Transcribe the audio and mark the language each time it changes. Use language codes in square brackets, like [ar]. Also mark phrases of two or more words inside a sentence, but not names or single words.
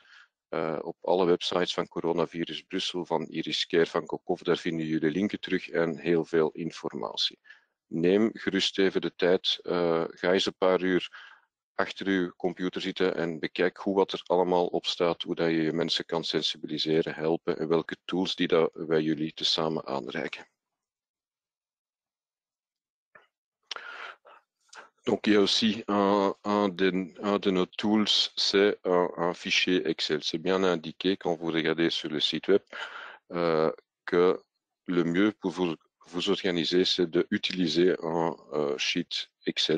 [nl] Op alle websites van Coronavirus Brussel, van Iris Care, van COCOF, daar vinden jullie linken terug en heel veel informatie. Neem gerust even de tijd, ga eens een paar uur achter uw computer zitten en bekijk hoe wat er allemaal op staat, hoe dat je je mensen kan sensibiliseren, helpen en welke tools die dat wij jullie tezamen aanreiken. [fr] Donc, il y a aussi un de nos tools, c'est un fichier Excel. C'est bien indiqué quand vous regardez sur le site web que le mieux pour vous organiser, c'est d'utiliser un sheet Excel.